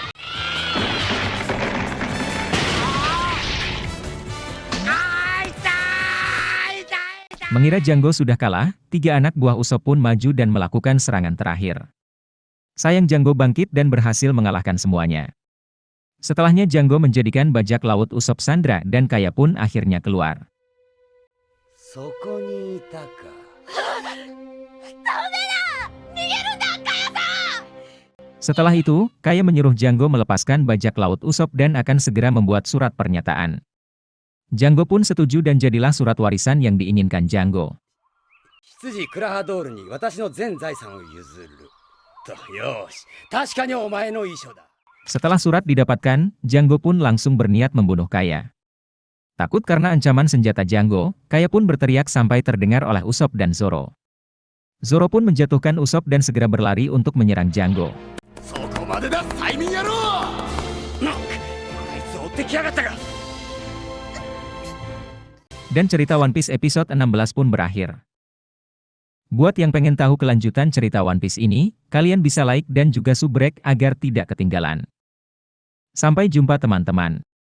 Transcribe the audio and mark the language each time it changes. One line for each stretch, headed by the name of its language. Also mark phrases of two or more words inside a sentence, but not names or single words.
Indonesian: Mengira Django sudah kalah, 3 anak buah Usopp pun maju dan melakukan serangan terakhir. Sayang Django bangkit dan berhasil mengalahkan semuanya. Setelahnya Django menjadikan bajak laut Usopp sandra dan Kaya pun akhirnya keluar.
Japanese: そこにいたか
Indonesian: Setelah itu, Kaya menyuruh Django melepaskan bajak laut Usopp dan akan segera membuat surat pernyataan. Django pun setuju dan jadilah surat warisan yang diinginkan Django.
Japanese: 執事クラハドールに私の全財産を譲るとよし確かにお前の遺書だ
Indonesian: Setelah surat didapatkan, Django pun langsung berniat membunuh Kaya. Takut karena ancaman senjata Django, Kaya pun berteriak sampai terdengar oleh Usopp dan Zoro. Zoro pun menjatuhkan Usopp dan segera berlari untuk menyerang Django.
Japanese: そこまでだ催眠野郎。なこいつ追ってきやがったか。
Indonesian: Dan cerita One Piece episode 16 pun berakhir. Buat yang pengen tahu kelanjutan cerita One Piece ini, kalian bisa like dan juga subrek agar tidak ketinggalan. Sampai jumpa teman-teman.